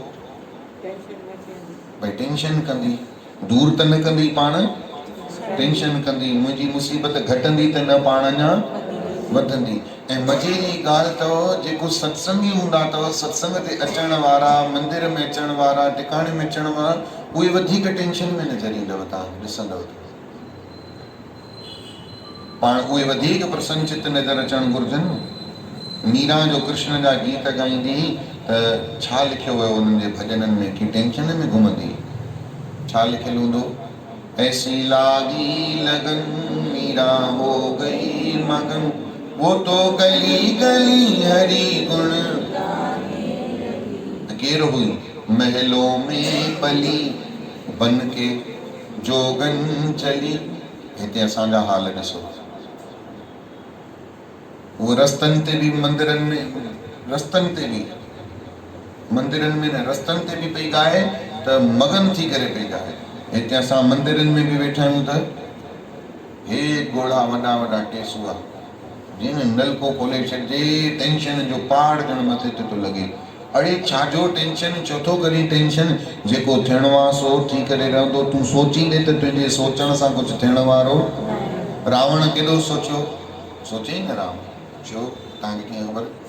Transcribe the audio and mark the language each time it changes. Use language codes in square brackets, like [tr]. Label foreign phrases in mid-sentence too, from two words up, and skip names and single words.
[sd] भई टेंशन कंदी दूर त न कंदी पाण टेंशन कंदी मुंहिंजी मुसीबत घटंदी त न पाण अञा वधंदी ऐं मज़े जी ॻाल्हि अथव जेको सत्संगी हूंदा अथव सत्संग ते अचण वारा मंदिर में अचण वारा टिकाणे में अचण वारा उहे वधीक टेंशन में नज़र ईंदव तव्हां ॾिसंदव पाण उहे वधीक प्रसन्नचित नज़र अचणु घुरिजनि मीरा जो कृष्ण जा गीत ॻाईंदी त छा लिखियो वियो उन्हनि जे भॼननि में कि टेंशन में घुमंदी छा लिखियलु हूंदो [hi] ऐसी लागी लगन मीरा हो गई मगन वो तो गली गली हरी गुण केर हुई महलों में पली बन के जोगन चली [sd] हिते असांजा हाल ॾिसो वो रस्तनि ते बि मंदिरनि में रस्तनि ते बि मंदिरनि में न रस्तनि ते बि पई ॻाए त मगन थी करे पई ॻाए हिते असां मंदिरनि में बि वेठा आहियूं त हे ॻोढ़ा वॾा वॾा टेसूआ जीअं नलको खोले छॾिजे टेंशन जो पहाड़ ॼण मथे ते थो लॻे अड़े छाजो टेंशन छो थो करी टेंशन जेको थियणो आहे सो थी करे रहंदो तूं सोचींदे त तुंहिंजे सोचण सां कुझु थियण वारो रावण केॾो सोचियो सोचे न राम छो तव्हांखे कीअं ख़बर